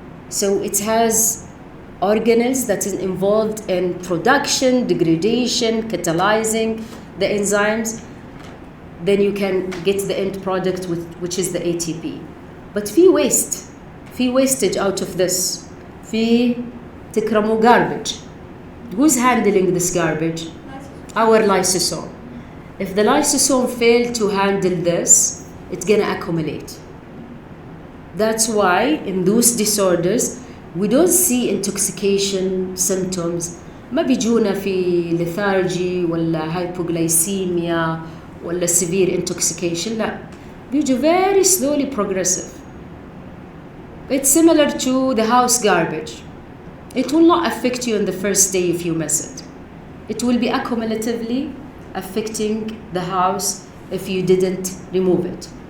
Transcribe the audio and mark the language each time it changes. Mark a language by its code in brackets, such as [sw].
[en] So it has organelles that is involved in production, degradation, catalyzing the enzymes. Then you can get the end product which is the ATP. but في wastage out of this. [ar] في تكرموا garbage. [en] Who's handling this garbage? Our lysosome. If the lysosome fail to handle this, it's gonna accumulate. That's why in those disorders we don't see intoxication symptoms. [ar] ما بيجونا في lethargy ولا hypoglycemia ولا severe intoxication. لا, بيجوا [en] very slowly progressive. It's similar to the house garbage. It will not affect you in the first day if you miss it. It will be accumulatively affecting the house if you didn't remove it.